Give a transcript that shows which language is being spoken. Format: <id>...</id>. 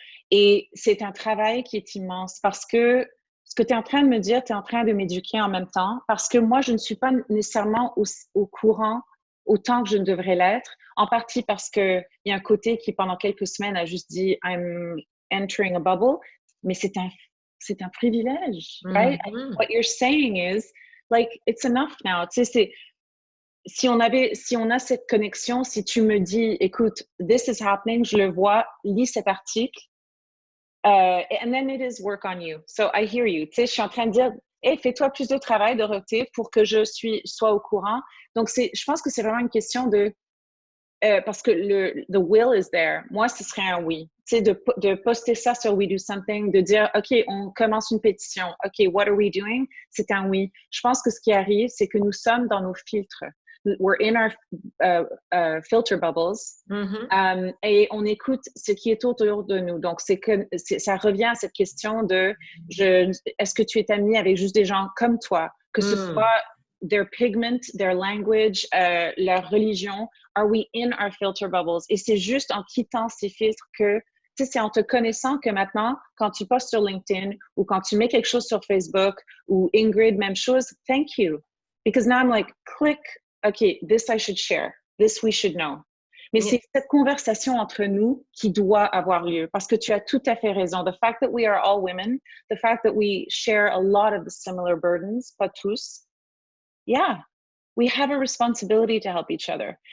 <fr>Et c'est un travail qui est immense parce que ce que tu es en train de me dire, tu es en train de m'éduquer en même temps parce que moi, je ne suis pas nécessairement au courant autant que je ne devrais l'être, en partie parce qu'il y a un côté qui, pendant quelques semaines, a juste dit</fr> <en>I'm entering a bubble,</en> <fr>mais c'est un privilège, right? Mm-hmm.</fr> <en>What you're saying is, like, it's enough now.</en> <fr>Tu sais, si on a cette connexion, si tu me dis, écoute,</fr> <en>this is happening,</en> <fr>je le vois, lis cet article,</fr> <en>and then it is work on you. So I hear you.</en> <fr>Tu sais, je suis en train de dire, hey, fais-toi plus de travail, Dorothée, pour que sois au courant. Donc, je pense que c'est vraiment une question parce que</fr> <en>the will is there.</en> <fr>Moi, ce serait un oui. Tu sais, de poster ça sur We Do Something, de dire, OK, on commence une pétition.</fr> <en>OK, what are we doing?</en> <fr>C'est un oui. Je pense que ce qui arrive, c'est que nous sommes dans nos filtres.</fr> <en>We're in our filter bubbles. Mm-hmm.</en> <fr>Et on écoute ce qui est autour de nous. Donc, ça revient à cette question de est-ce que tu es ami avec juste des gens comme toi, que ce soit</fr> <en>their pigment, their language,</en> <fr>leur religion,</fr> <en>are we in our filter bubbles?</en> <fr>Et c'est juste en quittant ces filtres que Tu sais, c'est en te connaissant que maintenant, quand tu postes sur LinkedIn ou quand tu mets quelque chose sur Facebook ou Ingrid, même chose,</fr> <en>thank you. Because now I'm like, click, OK, this I should share. This we should know.</en> <fr>Mais</fr> <en>Yeah.</en> <fr>c'est cette conversation entre nous qui doit avoir lieu parce que tu as tout à fait raison.</fr> <en>The fact that we are all women, the fact that we share a lot of the similar burdens,</en> <fr>pas tous,</fr> <en>yeah, we have a responsibility to help each other.</en>